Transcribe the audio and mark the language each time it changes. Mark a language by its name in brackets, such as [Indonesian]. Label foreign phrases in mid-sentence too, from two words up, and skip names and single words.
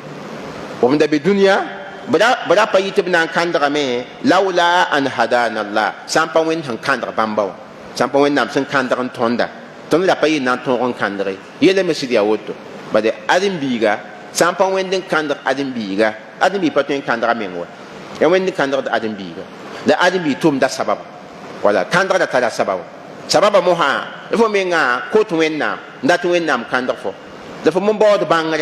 [Mossi] b sẽn da be dũniyã b ra pa yɩ tɩ b na n kãndgame [Arabic] لولا أن هدانا الله [Mossi] sã n pa wẽnd sẽn kãndg bãmba wã sã n pa wẽnnaam sẽn kãndg n tõnda tõnd ra pa yɩ na n tõog n kãndge yɛla me sɩd yaa woto bade ãdem-biiga sã n pa wẽnd n kãndg ãdem-biiga ãdem-biig pa tõe n kãndga meng wa ya wẽnd n kãndgd ãdem-biiga la ãdem-biig tʋʋmda sababa wala kãndgda tara sababa sababa mosã fo menga kot wẽnnaam n dat wẽnnaam kãndg fo la fo me baood bãngre